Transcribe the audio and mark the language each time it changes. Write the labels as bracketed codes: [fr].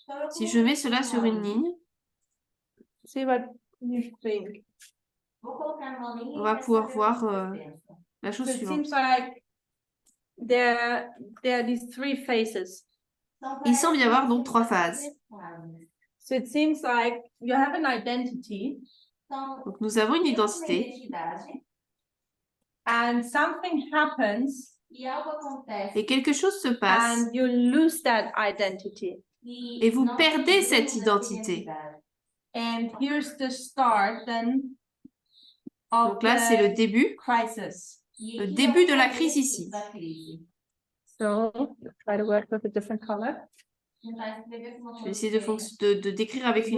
[fr] si je mets cela sur une ligne, [en] see what you think. [fr] on va pouvoir voir la chose [en] So it [fr] suivante. [en] seems like there are these three phases. [fr] Il semble y avoir donc 3 phases. [en] So it seems like you have an identity [fr] Donc, nous avons une identité [en] and something happens [fr] et quelque chose se passe [en] and you lose that identity. [fr] et vous perdez cette identité. [en] And here's the start then of [fr] Donc là, c'est le [en] the [fr] début, [en] crisis. [fr] le début de la crise ici. [en] So try to work with a different color. [fr] Je vais essayer de décrire avec une